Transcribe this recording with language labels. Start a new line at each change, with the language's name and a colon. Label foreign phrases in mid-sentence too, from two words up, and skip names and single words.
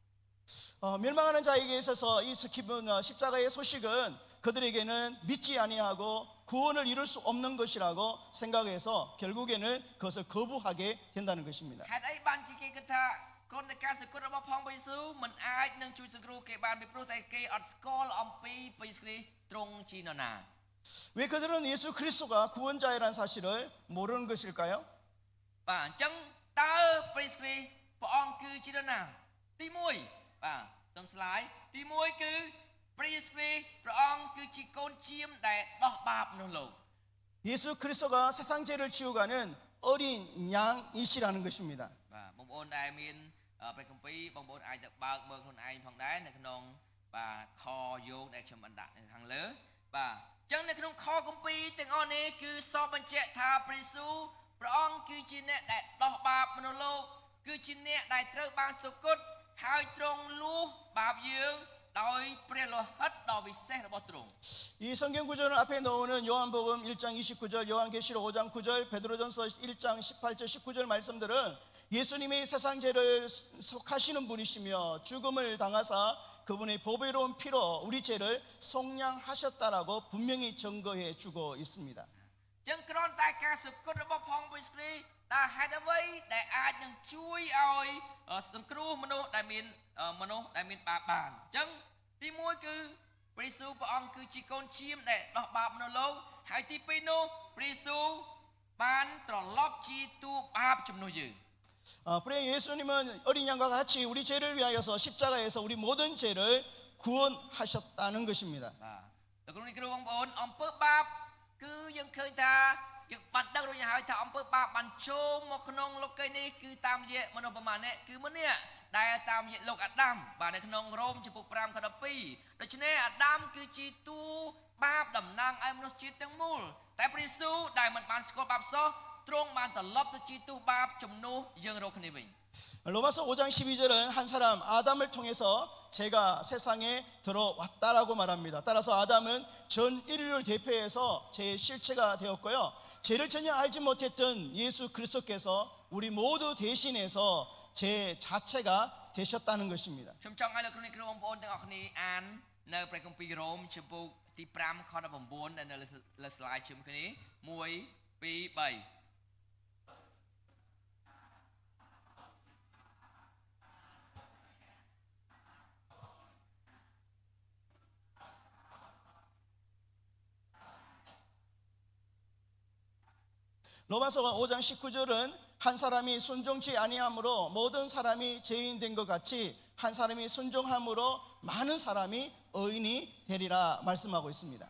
Korean: 멸망하는 자에게 있어서 이 십자가의 소식은 그들에게는 믿지 아니하고 구원을 이룰 수 없는 것이라고 생각해서 결국에는 그것을 거부하게 된다는 것입니다.
Khmer: ហេតុអីបានជាគេគិតថាគ្រាន់តែការសគត់របស់ផងព្រះយេស៊ូវមិនអាចនឹងជួយសង្គ្រោះគេបានពីព្រោះតែគេអត់ស្គាល់អំពីព្រះយេស៊ូវគ្រីស្ទទ្រង់ជានរណា
Korean: 왜 그들은 예수 그리스도가 구원자이라는 사실을 모르는 것일까요?
Khmer: បាទអញ្ចឹងតើព្រះយេស៊ូវគ្រីស្ទព្រះអង្គគឺជានរណាទី1បាទសូមស្លាយទី1គឺព្រះយេស៊ូវគ្រីស្ទព្រះអង្គគឺជាកូនជាមដែលដោះបាបមនុស្សលោក
Korean: 예수 그리스도가 세상 죄를 지우가는 어린 양이시라는 것입니다.
Khmer: បាទបងប្អូនដែលមានព្រះគម្ពីរបងប្អូនអាចទៅបើកមើលខ្លួនឯងផងដែរនៅក្នុងបាទខយោងដែលខ្ញុំបានដាក់នៅខាងលើបាទអញ្ចឹងនៅក្នុងខគម្ពីរទាំងអស់នេះគឺសពបញ្ជាក់ថាព្រះយេស៊ូវព្រះអង្គគឺជាអ្នកដែលដោះបាបមនុស្សលោកគឺជាអ្នកដែលត្រូវបានសុគតហើយទ្រង់លួសបាបយើងដោយព្រះលោហិតដ៏វិសេសរបស់ទ្រង់
Korean: 이 성경 구절을 앞에 놓는 요한복음 1장 29절, 요한계시록 5장 9절, 베드로전서 1장 18절, 19절 말씀들은 예수님이 세상 죄를 속하시는 분이시며 죽음을 당하사 그분의 보배로운 피로 우리 죄를 속량하셨다라고 분명히 증거해 주고 있습니다.
Khmer: អញ្ចឹងគ្រាន់តែការសុគតរបស់ផងព្រះគ្រីស្ទតើហេតុអ្វីដែលអាចនឹងជួយឲ្យសង្គ្រោះមនុស្សដែលមានបាបបានអញ្ចឹងទី1គឺព្រះយេស៊ូវព្រះអង្គគឺជាកូនឈាមដែលដោះបាបមនុស្សលោកហើយទី2នោះព្រះយេស៊ូវបានត្រឡប់ជាតួបាបជំនួសយើង
Korean: 그래 예수님은 어린 양과 같이 우리 죄를 위하여서 십자가에서 우리 모든 죄를 구원하셨다는 것입니다.
Khmer: បាទលោកគ្រូនេះគ្រូបងប្អូនអំពើបាបគឺយើងឃើញថាយើងបានដឹងរួចហើយថាអំពើបាបបានចូលមកក្នុងលោកីយ៍នេះគឺតាមរយៈមនុស្សប្រមាណអ្នកគឺម្នាក់ដែលតាមរយៈលោកអាដាមបាទនៅក្នុងរ៉ូមចំពុក5ខ12ដូច្នេះអាដាមគឺជាតួបាបតំណាងឲ្យមនុស្សជាតិទាំងមូលតែព្រះយេស៊ូវដែលមិនបានស្គាល់បាបសោះទ្រង់បានត្រឡប់ទៅជាតួបាបជំនួសយើងរកគ្នាវិញ
Korean: 로마서 5장 12절은 한 사람 아담을 통해서 죄가 세상에 들어왔다라고 말합니다. 따라서 아담은 전 인류를 대표해서 죄의 실체가 되었고요. 죄를 전혀 알지 못했던 예수 그리스도께서 우리 모두 대신해서 죄 자체가 되셨다는 것입니다.
Khmer: ខ្ញុំចង់ឲ្យលោកគ្រូនេះគ្រូបងប្អូនទាំងអស់គ្នាអាននៅព្រះគម្ពីររ៉ូមចំពុកទី5ខ19ដែលនៅលើ slide ជុំគ្នា1 2 3
Korean: 로마서 5장 19절은 한 사람이 순종치 아니함으로 모든 사람이 죄인 된 것 같이 한 사람이 순종함으로 많은 사람이 의인이 되리라 말씀하고 있습니다.